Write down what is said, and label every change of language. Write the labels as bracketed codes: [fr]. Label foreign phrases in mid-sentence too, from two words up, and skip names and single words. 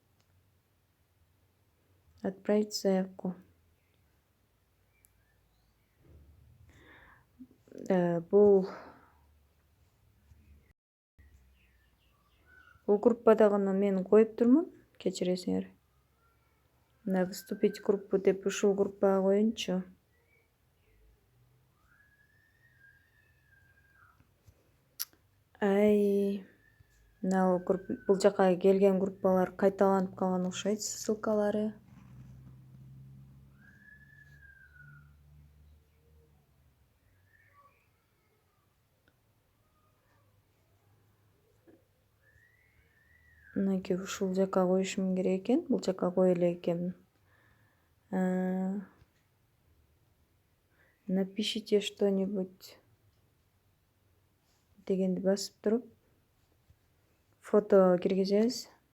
[ru] Отправить заявку. [ky] Бул группадагыны мен коюп турмун, кечиресиңер. Мына [ru] вступить в группу [ky] деп ушул группага коеюнчу. Мына бул жака келген группалар кайталанып калган окшойт, ссылкалары. Мынакей ушул жака коюшум керек экен, бул жака кое элек экенмин. [ru] Напишите что-нибудь [ky] дегенди басып туруп фото киргизебиз.